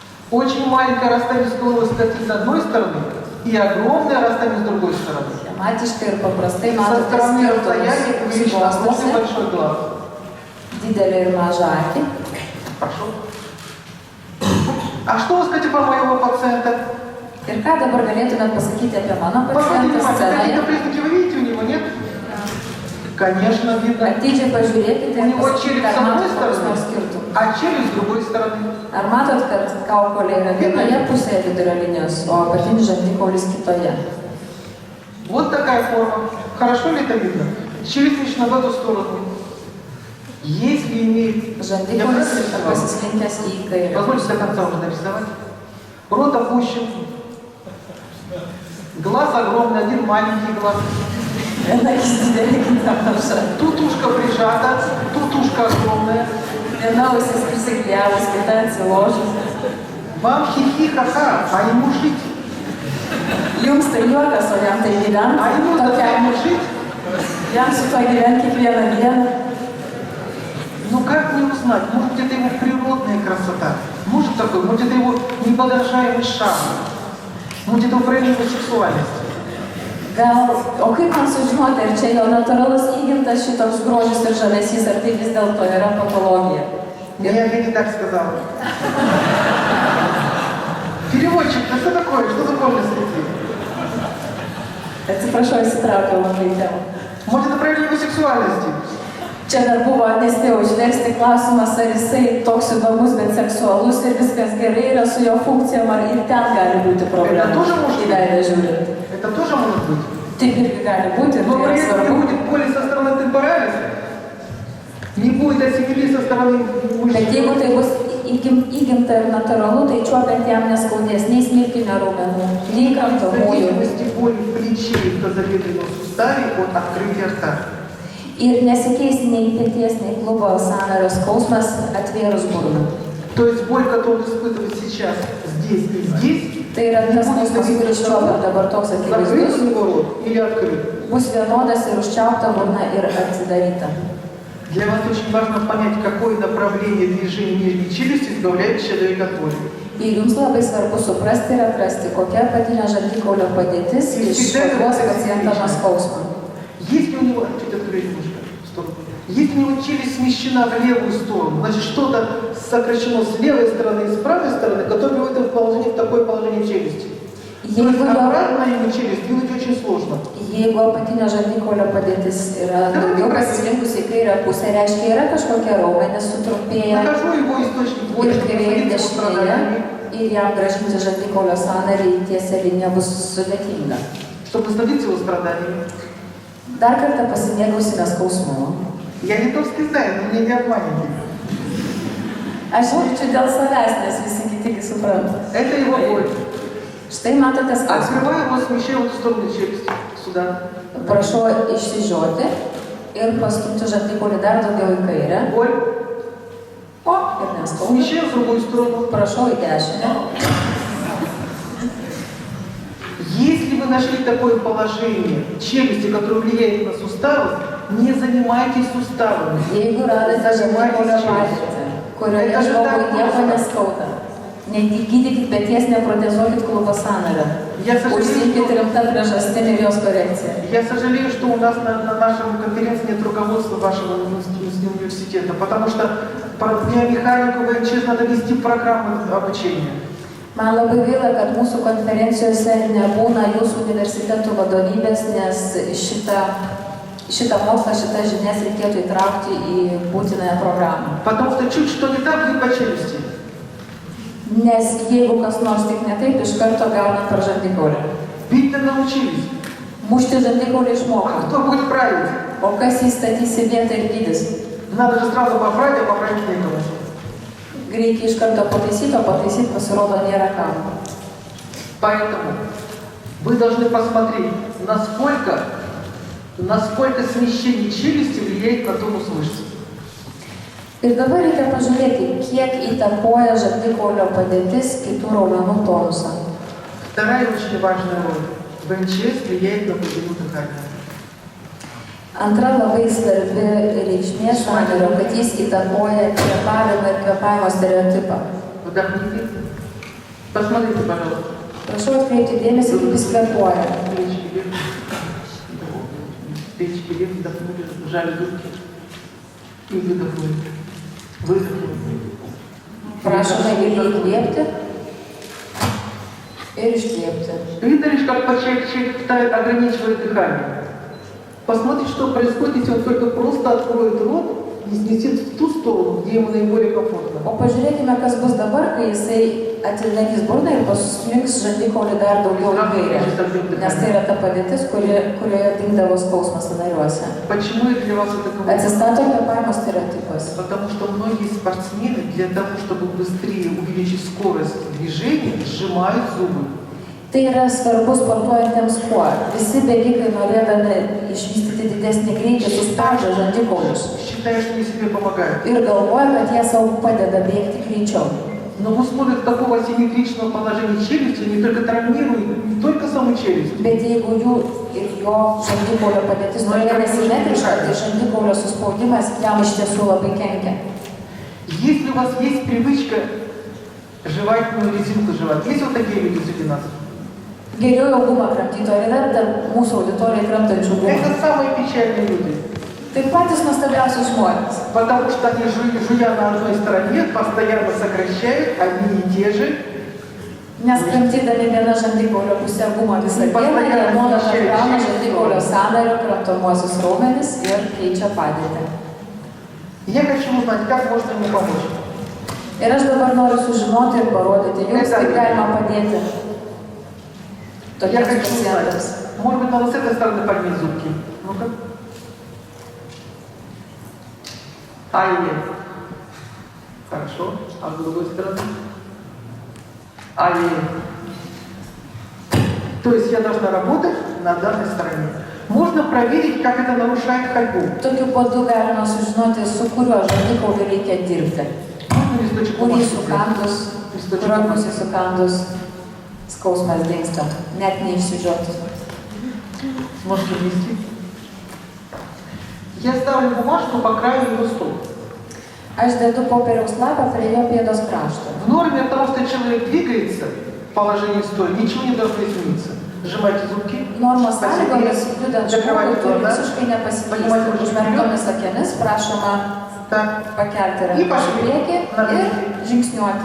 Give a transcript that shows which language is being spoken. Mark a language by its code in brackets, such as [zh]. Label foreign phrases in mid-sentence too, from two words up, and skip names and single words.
[ru] Очень маленькое расстояние стволовой скользит с одной стороны и огромное расстояние с другой стороны. [lt] Schematiškai ir paprastai [ru] Со [lt] matote [ru] стороны расстояния [lt] skirtumus [ru] увеличено огромный [lt] skruostuose, [ru] большой глаз. [lt] didelį ir mažą akį. [ru] Прошу. А что вы скажете про моего пациента? [lt] Ir ką dabar galėtumėt pasakyti apie mano [ru] Посмотрите, [lt] pacientą [ru] какие-то [lt] scenoje? [ru] признаки вы видите у него, нет? Конечно, видно. [lt] Atidžiai pažiūrėkite [ru] У [lt] ir [ru] него [lt] pasakykite, [ru] челюсть с [lt] ar [ru] одной [lt] matote kokius nors [ru] стороны, [lt] skirtumus. [ru] а челюсть с другой стороны. [lt] Ar matot, kad kaukolė yra vienoje pusėje vidurio linijos, o apatinis žandikaulis kitoje? [ru] Вот такая форма. Хорошо ли это видно? Челюсть смещена в эту сторону. Если имеет... Я [lt] Žandikaulis [ru] правильно [lt] yra pasislinkęs į kairę. [ru] Позвольте до конца уже нарисовать. Рот опущен. Глаз огромный, один маленький глаз. [lt] Viena akis didelė, kita maža. [ru] Тут ушко прижато, тут ушко огромное. [lt] Viena ausis prisiklijavus, kita atsiložus. [ru] Вам хихи-ха-ха, а ему жить. [lt] Jums tai juokas, o jam tai gyventi. [ru] А ему [lt] Tokiam [ru] жить? [lt] jam su to gyventi kiekvieną dieną. [ru] Ну как не узнать? Может, это его природная красота? Может такой? Может, это его неподражаемый шарм? Может, это его проявление сексуальности? [lt] Gal, o kaip man sužinoti, ar čia jo natūralus įgimtas šitoks grožis ir žavesys, ar tai vis dėlto yra patologija? [ru] Я не так сказала. Переводчик, да что такое? Что за подлость такие? [lt] Atsiprašau, įsitraukiau labai į temą. [ru] Может, это проявление его сексуальности? [lt] Čia dar buvo, nespėjau išversti klausimas, ar jisai toks įdomus, bet seksualus ir viskas gerai yra su jo funkcijom, ar ir ten gali būti problema. [ru] Это тоже может [lt] Į veidą žiūrint. [ru] Это тоже может быть. [lt] Taip irgi gali būti ir [ru] Но [lt] tai [ru] при [lt] yra [ru] этом не [lt] svarbu. [ru] будет боли со стороны темпоралис, не будет асимилии со стороны [lt] Bet jeigu tai bus įgimta ir natūralu, tai čiuopiant jam neskaudės nei smilkinio raumenų, nei kramtomųjų. [ru] зависимости боли в плече и в тазобедренном суставе от открытия рта. [lt] Ir nesikeis nei peties, nei klubo sąnario skausmas atvėrus burną. [ru] То есть боль, которую он испытывает сейчас, здесь и здесь, [lt] Tai yra tas skausmas, kuris čiuopia dabar toks [ru] закрыт [lt] akivaizdus, [ru] у него рот или открыт. [lt] bus vienodas ir užčiaupta burna ir atsidaryta. [ru] Для вас очень важно понять, какое направление движения нижней челюсти избавляет человека от боли. [lt] Ir jums labai svarbu suprasti ir atrasti, kokia apatinio žandikaulio padėtis išvaduos pacientą nuo skausmo. [ru] Если у него, чуть открыть немножко, стоп. Если у него челюсть смещена в левую сторону, значит что-то сокращено с левой стороны и с правой стороны, которое приводит его в положение, в такое положение челюсти. То есть обратно ему челюсть двинуть очень сложно. [lt] Jeigu apatinio žandikaulio padėtis yra daugiau pasislinkusi į kairę pusę, reiškia yra kažkokie raumenys sutrumpėję [ru] Нахожу его источник боли, [lt] ir [ru] чтобы [lt] kairėje ir [ru] посмотреть его [lt] dešinėje [ru] страдания, [lt] ir jam gražinti žandikaulio sąnarį į tiesią liniją bus sudėtinga. [ru] чтобы насладиться его страданиями. [lt] Dar kartą pasimėgausime skausmu. [ru] Я литовский знаю, но меня не обманете. [lt] Aš jaučiu dėl savęs, nes visi kiti supranta. [ru] Это его боль. [lt] Štai matote skausmą. [ru] Открываю его, смещаю в эту сторону челюсти. Сюда. [lt] Prašau išsižioti ir pastumti žandikaulį dar daugiau į kairę. [ru] Боль. [lt] O, ir neskauda. [ru] Смещаю в другую сторону. [lt] Prašau į dešinę. [ru] Если вы нашли такое положение челюсти, которое влияет на суставы, не занимайтесь суставами. [lt] Jeigu radote žandikaulio padėtį, kurioje žmogui nieko neskauda, negydykit peties, neprotezuokit klubo sąnario. Užsiimkit rimtą priežastim ir jos korekciją. [ru] Я сожалею, что у нас на нашем конференции нет руководства вашего университета, потому что по биомеханику ВНЧС надо вести программы обучения. [lt] Man labai gaila, kad mūsų konferencijose nebūna jūsų universitetų vadovybės, nes šitą mokslą, šitas žinias reikėtų įtraukti į būtinąją programą. [ru] Потому что чуть что не так, вы по челюсти. [lt] Nes jeigu kas nors tik ne taip, iš karto gauna per žandikaulį. [ru] Бить-то научились. [lt] Mušti žandikaulį [ru] А [lt] išmoko. [ru] кто будет править? [lt] O kas jį statys į vietą ir gydys? [ru] Надо же сразу поправить, а поправить некого. [lt] Reikia iš karto pataisyti, o pataisyti pasirodo nėra kam. [ru] Поэтому вы должны посмотреть, насколько смещение челюсти влияет на тонус мышц. [lt] Ir dabar reikia pažiūrėti, kiek įtakoja žandikaulio padėtis kitų raumenų tonusą. [ru] Вторая очень важная роль. ВНЧС влияет на глубину дыхания. [lt] Antra labai svarbi reikšmė sąnario, kad jis įtakoja kvėpavimą ir kvėpavimo stereotipą. [ru] Вдохните. Посмотрите, пожалуйста. [lt] Prašau atkreipti dėmesį, kaip jis kvėpuoja. [ru] Плечики вверх. Плечики вверх, вдохнули, сжали руки. И выдохнули. Выдохнули. [lt] Prašome giliai įkvėpti ir iškvėpti. [ru] Видно лишь, как человек ограничивает дыхание. Посмотрите, что происходит, если он только просто откроет рот и снесет в ту сторону, где ему наиболее комфортно. [lt] O pažiūrėkime, kas bus dabar, kai jisai atidarys burną ir paslinks žandikaulį dar daugiau į kairę. Nes tai yra ta padėtis, kurioje dingdavo skausmas sąnariuose. [ru] Почему это для вас это комфортно? [lt] Atsistato kvėpavimo stereotipas. [ru] Потому что многие спортсмены для того, чтобы быстрее увеличить скорость движения, сжимают зубы. [lt] Tai yra svarbu sportuojantiems kuo. Visi bėgikai norėdami išvystyti didesnį greitį suspaudžia žandikaulius. [ru] Считаю, что они себе помогают. [lt] Ir galvoja, kad jie savo padeda bėgti greičiau. [ru] Но в условиях такого асимметричного положения челюсти они только травмируют не только саму челюсть. [lt] Bet jeigu jų ir jo žandikaulio padėtis tokia nesimetriška, tai žandikaulio suspaudimas jam iš tiesų labai kenkia. [ru] Если у вас есть привычка жевательную резинку жевать, есть вот такие люди среди нас? [lt] Geriau jau gumą kramtyti, o yra dar mūsų auditorijai kramtančių gumą. [ru] Это самые печальные люди. [lt] Tai patys nuostabiausi žmonės. [ru] Потому что они, жуя на одной стороне, постоянно сокращают одни и те же. [lt] Nes kramtydami vieną žandikaulio pusę gumą visą dieną, jie nuolat atkrauna žandikaulio sąnario kramtomuosius raumenis ir keičia padėtį. [ru] Я хочу узнать, как можно ему помочь. [lt] Ir aš dabar noriu sužinoti ir parodyti jums, kaip galima padėti [ru] Я [lt] tokiems [ru] хочу [lt] pacientams. [ru] узнать. Может быть, надо с этой стороны поднять зубки. Ну-ка. Ай-яй. Хорошо. А с другой стороны? Ай-яй. То есть я должна работать на данной стороне. Можно проверить, как это нарушает ходьбу. [lt] Tokiu būdu galima sužinoti, su kuriuo žandikauliu reikia dirbti. [ru] Можно листочек [lt] Kurį [ru] бумажки [lt] sukandus, [ru] Листочек [lt] kuriuo [ru] бумажки. [lt] pusė sukandus, skausmas dingsta, net neišsižioti. [ru] Сможете внести? Я ставлю бумажку по краю его стоп. [lt] Aš dedu popieriaus lapą prie jo pėdos krašto. [ru] В норме от того, что человек двигается в положении стоя, ничего не должно измениться. Сжимайте зубки. [lt] Normos sąlygomis judant žmogui [ru] Закрывайте [lt] turi [ru] глаза. [lt] visiškai nepasikeisti. [ru] Поднимайте руки [lt] Užmerktomis akimis prašoma [ru] Так. [lt] pakelti [ru] И [lt] rankas į [ru] пошли. [lt] priekį ir žingsniuoti.